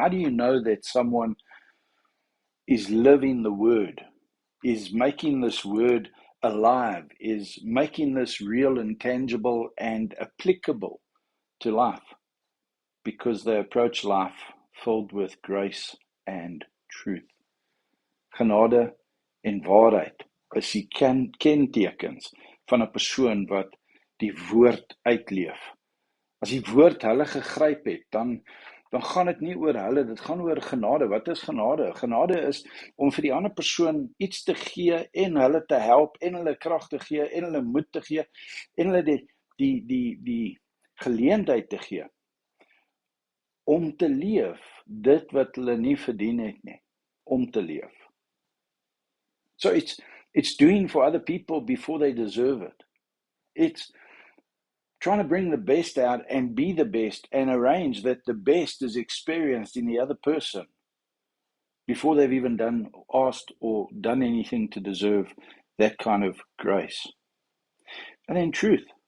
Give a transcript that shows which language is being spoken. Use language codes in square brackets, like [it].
[en] How do you know that someone is living the Word, is making this Word alive, is making this real and tangible and applicable to life? Because they approach life filled with grace and truth. [af] Genade en waarheid is die kentekens van 'n persoon wat die woord uitleef. As die woord hulle gegryp het, dan gaan dit nie oor hulle, dit gaan oor genade. Wat is genade? Genade is om vir die ander persoon iets te gee en hulle te help en hulle krag te gee en hulle moed te gee en hulle die geleentheid te gee om te leef dit wat hulle nie verdien het nie, om te leef. [en] So it's doing for other people before they deserve it. It's trying to bring the best out and be the best and arrange that the best is experienced in the other person before they've even asked or done anything to deserve that kind of grace. And then truth.